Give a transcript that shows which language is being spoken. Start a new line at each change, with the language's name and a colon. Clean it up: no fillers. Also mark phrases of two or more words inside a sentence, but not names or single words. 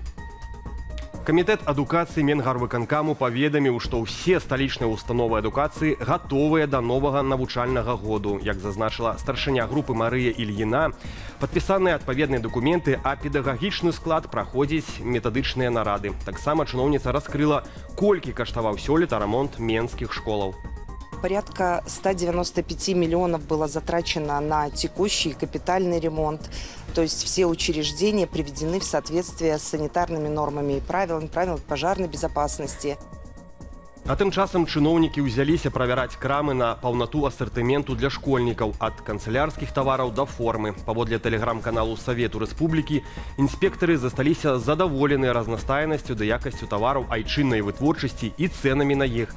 Belarusian: Камітэт адукацыі Менгарвыканкаму паведаміў, што ўсе сталічныя установы адукацыі гатовыя да новага навучальнага году. Як зазначыла старшыня групы Марыя Ільіна, падпісаныя адпаведныя дакументы, а педагагічны склад праходзіць метадычныя нарады. Таксама чыноўніца раскрыла, колькі каштаваў сёлета рамонт менскіх школаў.
Russian: Порядка 195 миллионов было затрачено на текущий и капитальный ремонт. То есть все учреждения приведены в соответствие с санитарными нормами и правилами пожарной безопасности.
Belarusian: А тым часам чыноўнікі ўзяліся правяраць крамы на паўнату асартыменту для школьнікаў ад канцылярскіх тавараў да формы. Паводле тэлеграм-каналу Савету Рэспублікі інспектары засталіся задаволеныя разнастайнасцю ды якасцю тавараў айчыннай вытворчасці і цэнамі на іх.